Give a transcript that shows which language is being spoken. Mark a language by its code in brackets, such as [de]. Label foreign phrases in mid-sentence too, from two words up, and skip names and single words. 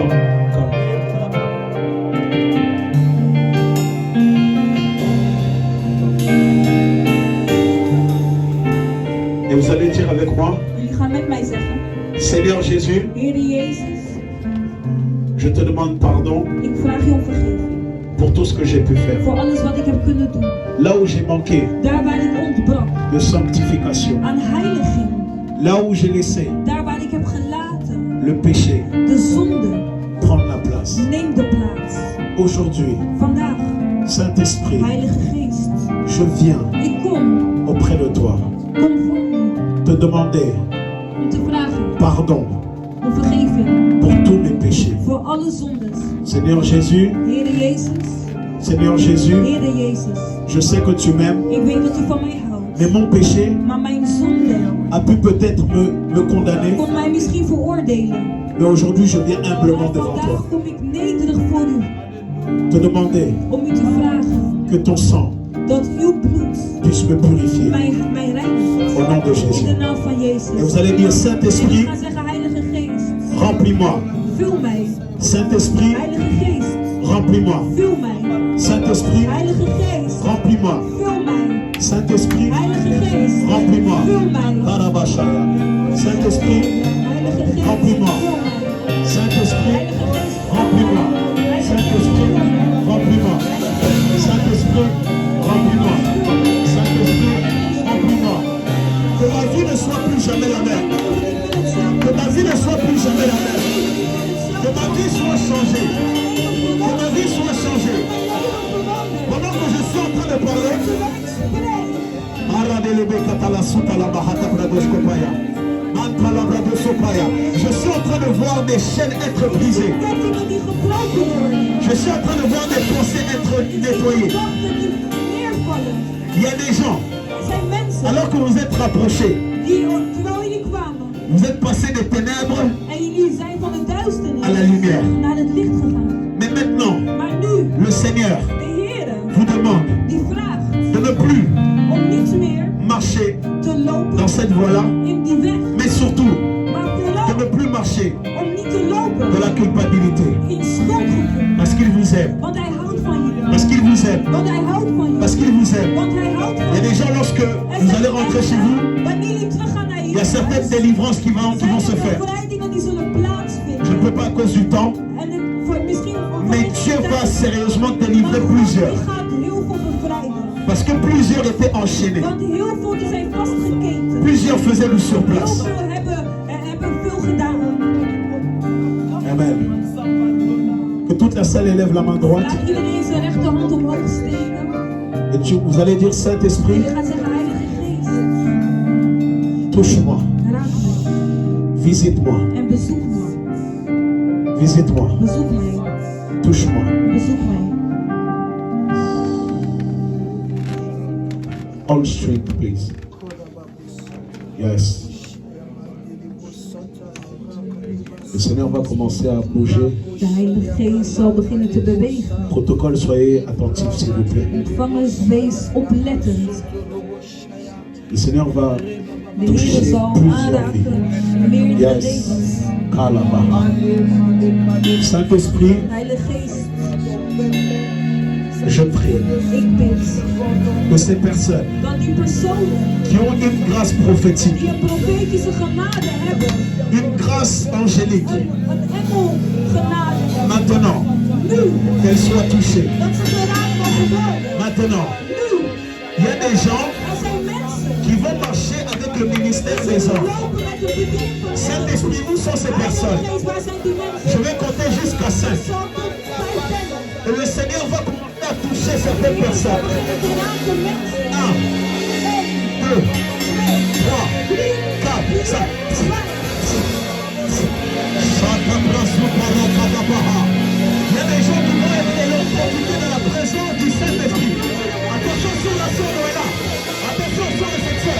[fr] Et vous allez dire avec moi, [nl] Jullie gaan met mij zeggen, [fr] Seigneur Jésus, [nl] Heer Jezus, [fr] je te demande pardon [nl] ik vraag je om vergeving. [fr] pour tout ce que j'ai pu faire. [nl] Voor alles wat ik heb kunnen doen. [fr] Là où j'ai manqué [nl] Daar waar ik ontbrak [fr] de sanctification, [nl] aan heiliging. [fr] là où j'ai laissé [nl] Daar waar ik heb gelaten [fr] le péché [nl] de zonde. [fr] prendre la place. [nl] Neem de plaats. [fr] Aujourd'hui, [nl] Vandaag, [fr] Saint-Esprit, [nl] Heilige Geest. [fr] je viens [nl] Ik kom [fr] auprès de toi [nl] voor u. [fr] te demander [nl] Om te vragen [fr] pardon [nl] om vergeving. [fr] pour tous mes péchés. [nl] Voor alle zondes. [fr] Seigneur Jésus, [nl] Heere Jezus. [fr] Seigneur Jésus, [nl] Heere Jezus. [fr] je sais que tu m'aimes, [nl] Ik weet dat u van mij houdt. [fr] mais mon péché [nl] Maar mijn zonde [fr] a pu peut-être me condamner, [nl] kon mij misschien veroordelen. [fr] mais aujourd'hui je viens [nl] Maar [fr] humblement devant toi [nl] vandaag kom ik nederig voor u. [fr] te demander [nl] Om u te vragen [fr] que ton sang [nl] dat uw bloed [fr] puisse me purifier [nl] mij reinigt. [fr] au nom de Jésus. [nl] In de naam van Jezus. [fr] Et vous allez dire, [nl] En ik [fr] Saint-Esprit, [nl] ga zeggen, Heilige Geest, [fr] remplis-moi. [nl] vul mij. [fr] Saint-Esprit, [nl] Heilige Geest, [fr] remplis-moi. [nl] vul mij. [fr] Saint-Esprit, [nl] Heilige Geest, [fr] remplis-moi. [nl] vul mij. [fr] Saint-Esprit, [nl] Heilige Geest, [fr] remplis-moi. [nl] vul mij. Karabashaya. [fr] Saint-Esprit, [nl] Heilige Geest, [fr] remplis-moi. [nl] vul mij. [fr] Saint-Esprit, [nl] Heilige Geest, [fr] remplis-moi. Saint-Esprit, remplis-moi. Saint-Esprit, remplis-moi. Saint-Esprit, remplis-moi. Que ma vie ne soit plus jamais la même. Que ma vie ne soit plus jamais la même. Que ma vie soit changée. Que ma vie soit changée. Pendant que je suis en train de parler, je suis en train de voir des chaînes être brisées. [nl] kettingen die gebroken worden. [fr] Je suis en train de voir des pensées être nettoyées. [nl] Gedachten die neervallen. [fr] Il y a des gens, [nl] Er zijn mensen [fr] alors que vous êtes rapprochés, [nl] die, terwijl jullie kwamen, [fr] vous êtes passés des ténèbres [nl] en jullie zijn van de duisternis [fr] à la lumière. [nl] naar het licht gegaan. [fr] Mais maintenant, [nl] Maar nu, [fr] le Seigneur [nl] de Heere, [fr] vous demande [nl] die vraagt [fr] de ne plus [nl] om niet meer [fr] marcher [nl] te lopen [fr] dans cette voie-là, [nl] in die weg. [fr] mais surtout [nl] Maar [fr] de [nl] vooral [fr] ne plus marcher [nl] om niet te [fr] de [nl] lopen [fr] la culpabilité. [nl] in schuldgevoel. [fr] Parce qu'il vous aime. [nl] Want hij houdt van je. [fr] Parce qu'il vous aime. [nl] Want hij houdt van je. [fr] Parce qu'il vous aime. [nl] Want hij houdt [fr] Il y [nl] van [fr] a des [nl] je. [fr] gens, lorsque vous allez rentrer chez vous, [nl] Wanneer jullie teruggaan naar [fr] il y a [nl] je [fr] certaines [nl] huis, [fr] délivrances qui vont [nl] zijn [fr] se [nl] er [fr] faire. [nl] bevrijdingen die zullen [fr] Je ne [nl] plaatsvinden. [fr] peux pas à cause du temps, [nl] En misschien [fr] mais Dieu va sérieusement délivrer plusieurs. [nl] Die gaat heel veel bevrijden. [fr] Parce que plusieurs étaient enchaînés. [nl] Want heel veel die zijn vastgeketen. [fr] Plusieurs faisaient le [nl] Heel [fr] surplace. [nl] veel hebben veel gedaan. [fr] Amen. Que toute la salle élève la main droite. [nl] Laat iedereen zijn rechterhand omhoog steken. [fr] Et vous allez dire, [nl] En [fr] Saint-Esprit, [nl] je gaat zeggen, Heilige Geest, [fr] touche-moi, [nl] raak mij [fr] visite-moi, [nl] en bezoek me. [fr] visite-moi, [nl] Bezoek mij. [fr] touche-moi. [nl] Bezoek mij. [en] All strength, please. Yes. [fr] Le Seigneur va commencer à bouger. [nl] De Heilige Geest zal beginnen te bewegen. [fr] Protocole, soyez attentifs, s'il vous plaît. [nl] Ontvangers, wees oplettend. [fr] Le Seigneur va [nl] De Heer [fr] toucher [nl] zal [fr] plusieurs [nl] aanraken [fr] vies. [nl] meerdere Yes. levens. [fr] Kalaba. Saint-Esprit, [nl] Heilige Geest, [fr] je prie [nl] ik bid [fr] que ces personnes [nl] dat die personen [fr] qui ont une grâce prophétique, [nl] die een profetische genade hebben, [fr] une grâce angélique, [nl] een engelgenade, [fr] maintenant, [nl] nu, [fr] qu'elles soient touchées. [nl] dat ze geraakt mogen worden. [fr] Maintenant, [nl] Nu, [fr] il y a des gens [nl] Er zijn mensen [fr] qui vont marcher avec le ministère [nl] die [fr] des hommes. [nl] lopen met de bediening van [fr] Saint-Esprit, où sont ces [nl] Heilige [fr] personnes? [nl] Geest, waar zijn die mensen? [fr] Je vais compter jusqu'à 5. [nl] Ik zal tot 5 tellen. [fr] Et le Seigneur va commencer à toucher certaines personnes. [nl] Het raakt mensen. [fr] 1, 2, 3, 4, 5. Il y a des gens qui vont être l'opportunité de la présence du Saint-Esprit. Attention sur la soeur Noëlla. Attention sur le secteur.